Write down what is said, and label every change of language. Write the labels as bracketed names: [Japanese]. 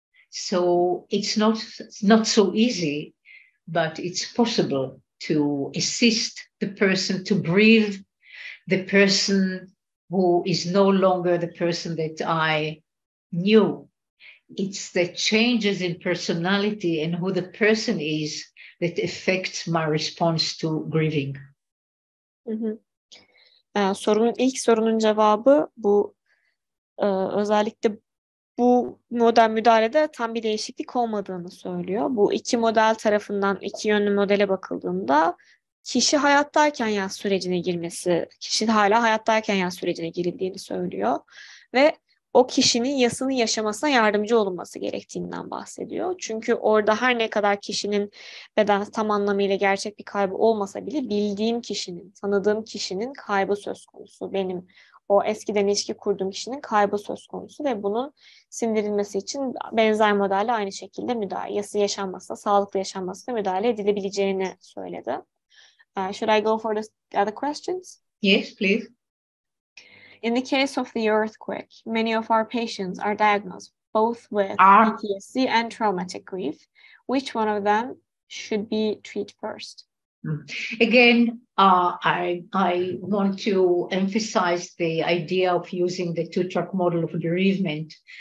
[English] So it's not so easy, but it's possible to assist the person to grieve the person who is no longer the person that I knew. It's the changes in personality and who the person is that affects my response to grieving. [Turkish] İlk sorunun cevabı bu, özellikle bu model müdahalede tam bir değişiklik olmadığını söylüyor. Bu iki model tarafından iki yönlü modele bakıldığında kişi hayattayken yas sürecine girmesi, kişi hala hayattayken yas sürecine girildiğini söylüyor ve o kişinin yasını yaşamasına yardımcı olunması gerektiğinden bahsediyor. Çünkü orada her ne kadar kişinin beden tam anlamıyla gerçek bir kaybı olmasa bile bildiğim kişinin, tanıdığım kişinin kaybı söz konusu. Benim o eskiden ilişki kurduğum kişinin kaybı söz konusu ve bunun sindirilmesi için benzer modelle aynı şekilde yası yaşanmasına, sağlıklı yaşanmasına müdahale edilebileceğini söyledi. [English] Should I go for the other questions? Yes, please. In the case of the earthquake, many of our patients are diagnosed both with PTSD and traumatic grief. Which one of them should be treated first? Again, I want to emphasize the idea of using the two-track model of bereavement.